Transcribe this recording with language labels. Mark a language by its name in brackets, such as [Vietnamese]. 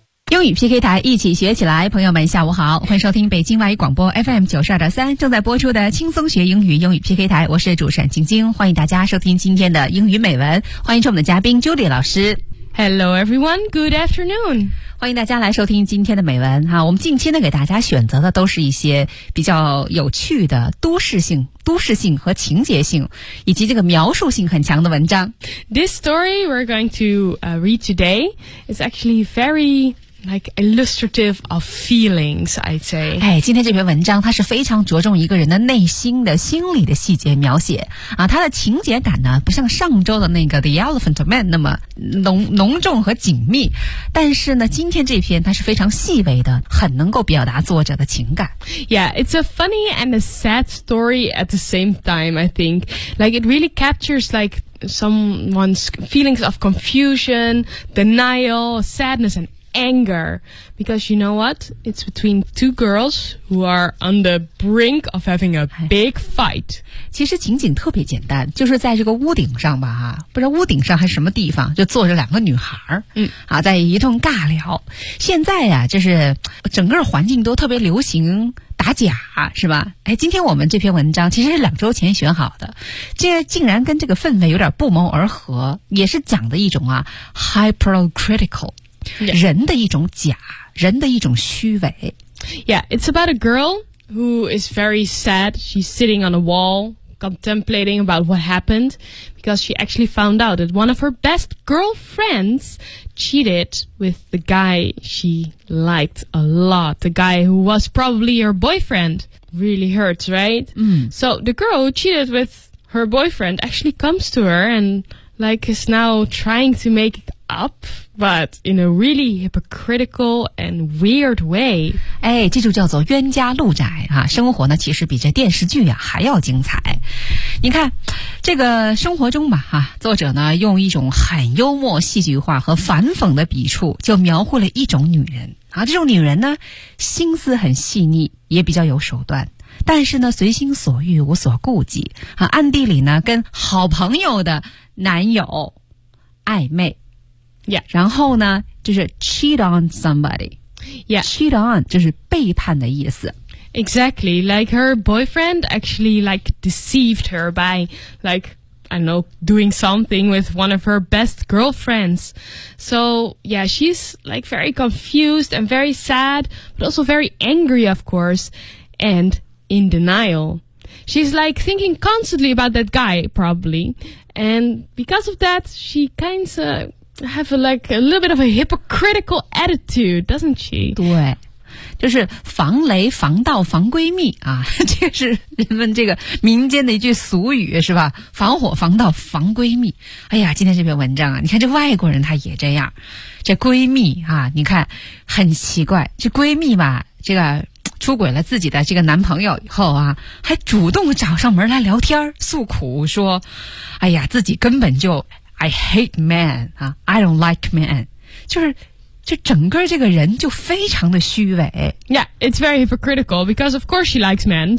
[Chinese] 英语 PK 台，一起学起来。朋友们下午好，欢迎收听北京外语广播 FM92.3 正在播出的轻松学英语英语 PK 台，我是主持人晶晶，欢迎大家收听今天的英语美文，欢迎我们的嘉宾 Julie 老师。 [English] Hello everyone, good afternoon. [Chinese] 欢迎大家来收听今天的美文。我们近期呢给大家选择的都是一些比较有趣的都市性和情节性以及这个描述性很强的文章。 [English] This story we're going to read today is actually very... Like illustrative of feelings, I'd say. [Chinese] 哎，今天这篇文章它是非常着重一个人的内心的心理的细节描写啊，它的情节感呢不像上周的那个 The Elephant Man 那么浓重和紧密，但是呢，今天这篇它是非常细微的，很能够表达作者的情感。 [English] Yeah, it's a funny and a sad story at the same time. I think, like, it really captures someone's feelings of confusion, denial, sadness, and. Anger, because you know what? It's between two girls who are on the brink of having a big fight. [Chinese] 其实情景特别简单，就是在这个屋顶上吧，不知道屋顶上还是什么地方，就坐着两个女孩，在一通尬聊。现在呀，就是整个环境都特别流行打假，是吧？哎，今天我们这篇文章其实是两周前选好的，这竟然跟这个氛围有点不谋而合，也是讲的一种hypocritical。Yeah. 人的一种假，人的一种虚伪。 [English] Yeah, it's about a girl who is very sad. She's sitting on a wall, contemplating about what happened, because she actually found out that one of her best girlfriends cheated with the guy she liked a lot. The guy who was probably her boyfriend. Really hurts, right? Mm. So the girl who cheated with her boyfriend actually comes to her and, like, is now trying to make it up. But in a really hypocritical and weird way. [Chinese] 哎，这就叫做冤家路窄啊！生活呢，其实比这电视剧还要精彩。你看，这个生活中吧，作者呢用一种很幽默、戏剧化和反讽的笔触，就描绘了一种女人啊。这种女人呢，心思很细腻，也比较有手段。但是呢，随心所欲，无所顾忌啊，暗地里呢，跟好朋友的男友暧昧。 [English] Yeah. [Chinese] 然后呢就是 [English] cheat on somebody. Yeah. [Chinese] Cheat on 就是背叛的意思。 [English] Exactly. Like her boyfriend actually like deceived her by like, I don't know, doing something with one of her best girlfriends. So yeah, she's like very confused and very sad, but also very angry, of course, and in denial. She's like thinking constantly about that guy, probably. And because of that, she kind of have a little bit of a hypocritical attitude, doesn't she? [Chinese] 对，就是防雷防盗防闺蜜啊，这是人们这个民间的一句俗语，是吧？防火防盗防闺蜜。哎呀，今天这篇文章啊，你看这外国人他也这样，这闺蜜啊，你看很奇怪，这闺蜜吧，这个出轨了自己的这个男朋友以后啊，还主动找上门来聊天诉苦，说，哎呀，自己根本就。 [English] I hate men, I don't like men. [Chinese] 就整个这个人就非常的虚伪。 [English] Yeah, it's very hypocritical because of course she likes men.